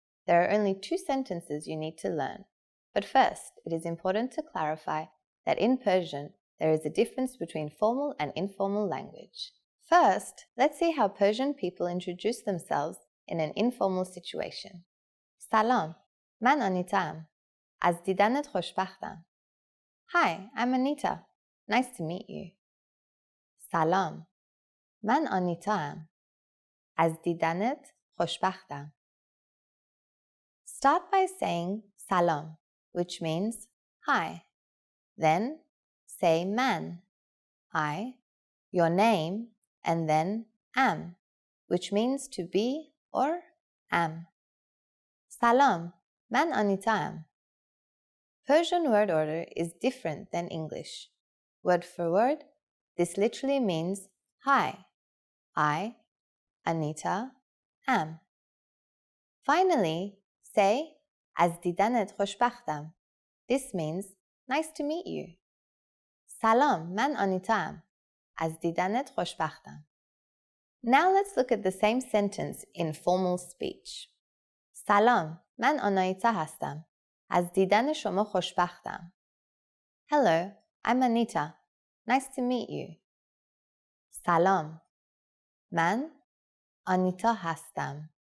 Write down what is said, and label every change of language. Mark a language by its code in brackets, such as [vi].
[en] There are only 2 sentences you need to learn. But first, it is important to clarify that in Persian, there is a difference between formal and informal language. First, let's see how Persian people introduce themselves in an informal situation. [fa] Salam, man Anitaam. Az didanet khoshbakhtam. [en] Hi, I'm Anita. Nice to meet you. [fa] Salam, man Anitaam. Az didanet khoshbakhtam. [en] Start by saying salam, which means hi. Then say man, I, your name, and then am, which means to be or am. [fa] Salam, man Anitaam. [en] Persian word order is different than English. Word for word, this literally means hi, I, Anita, am. Finally, say [fa] az didanet khoshbakhtam. [en] This means nice to meet you. [fa] Salam, man Anitaam. Az didanet khoshbakhtam. [en] Now let's look at the same sentence in formal speech. [fa] Salam, man Anita hastam. Az didan shoma khoshbakhtam. [en] Hello, I'm Anita. Nice to meet you. [fa] Salam, man Anita hastam.